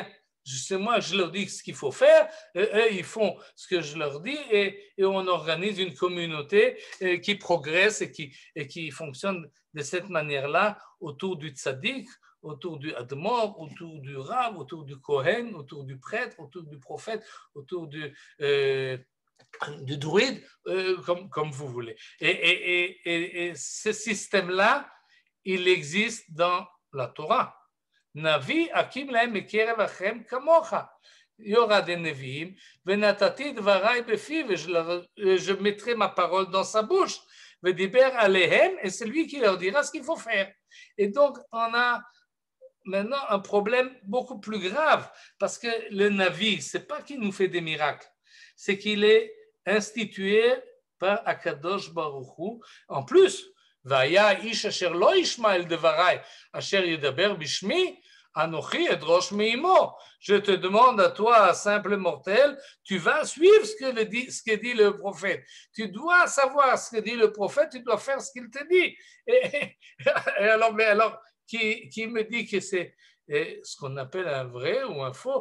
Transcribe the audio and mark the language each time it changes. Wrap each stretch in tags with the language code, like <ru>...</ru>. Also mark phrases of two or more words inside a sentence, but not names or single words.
<fr>C'est moi, je leur dis ce qu'il faut faire, eux, ils font ce que je leur dis et on organise une communauté qui progresse et qui fonctionne de cette manière-là autour du tzaddik, autour du admor, autour du rav, autour du kohen, autour du prêtre, autour du prophète, autour du druide, comme vous voulez. Et ce système-là, il existe dans la Torah.</fr> <he>נביא אקים להם מקרב אחיהם כמוך.</he> <fr>Il y aura des neviim,</fr> <he>ונתתי דברי בפיו,</he> <fr>je mettrai ma parole dans sa bouche,</fr> <he>ודבר אליהם,</he> <fr>et c'est lui qui leur dira ce qu'il faut faire. Et donc, on a maintenant un problème beaucoup plus grave, parce que le navi, c'est pas qu'il nous fait des miracles, c'est qu'il est institué par</fr> <he>הקדוש ברוך הוא.</he> <fr>En plus,</fr> <he>והיה איש אשר לא ישמע אל דבריי, אשר ידבר בשמי, אנוכי אדרוש מעמו.</he> <fr>Je te demande à toi, simple mortel, tu vas suivre ce que dit le prophète. Tu dois savoir ce que dit le prophète, tu dois faire ce qu'il te dit. Alors, qui me dit que c'est ce qu'on appelle un vrai ou un faux?</fr>